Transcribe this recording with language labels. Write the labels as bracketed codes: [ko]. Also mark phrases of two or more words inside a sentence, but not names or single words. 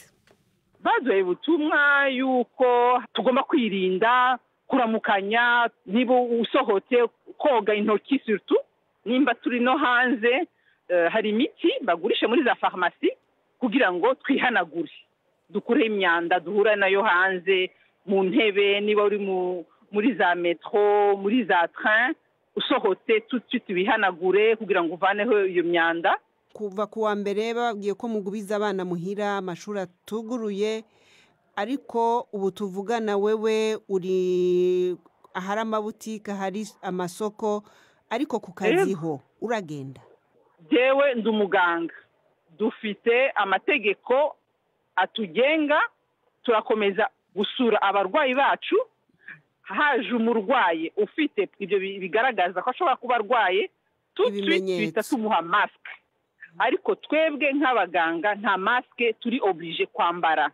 [rw] Baduye ubutumwa yuko tugomba kwirinda kuramukanya, niba usohotse koga intoki surtout, nimba turi no hanze hari imiti bagurisha muri za farumasi kugira ngo twihanagure, dukure imyanda duhura nayo hanze mu ntebe, niba uri muri za metro, muri za train, usohotse tubihanagure kugira ngo uvaneho iyo myanda. Kuva kuwa mbere babwiye ko mugubiza abana muhira, amashuri atuguruye, ariko ubu tuvugana wewe uri ahari amabutike, hari amasoko, ariko ku kaziho uragenda? [rn] Jewe ndi umuganga, dufite amategeko atugenga, turakomeza gusura abarwayi bacu. [rw] Haje umurwayi ufite ibyo bigaragaza ko ashobora kuba arwaye, twita tumuha maske, ariko twebwe nk'abaganga nta maske turi oblige kwambara.